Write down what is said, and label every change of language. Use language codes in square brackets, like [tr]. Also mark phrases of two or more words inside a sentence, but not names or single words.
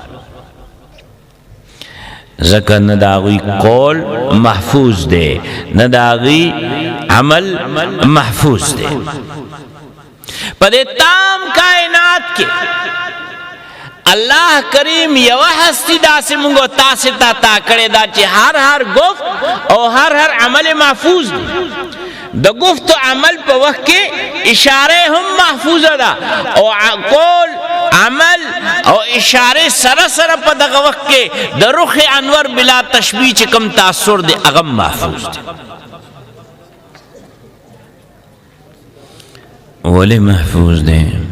[ps] ځکه نه د هغوی قول محفوظ دی نه د هغوی عمل محفوظ دی. په دې تام کائنات کې الله کریم یوه هستی داسې مونږ تاسې ته عطا کړې ده چې هر گفت او هر عمل محفوظ دی. د گفت و عمل په وخت کې اشاره هم محفوظه ده او قول عمل او اشاره سره سره په دغه وخت کې د رخ انور بلا تشبیه چې کوم تاثر دی هغه محفوظ دی. ولې محفوظ دی؟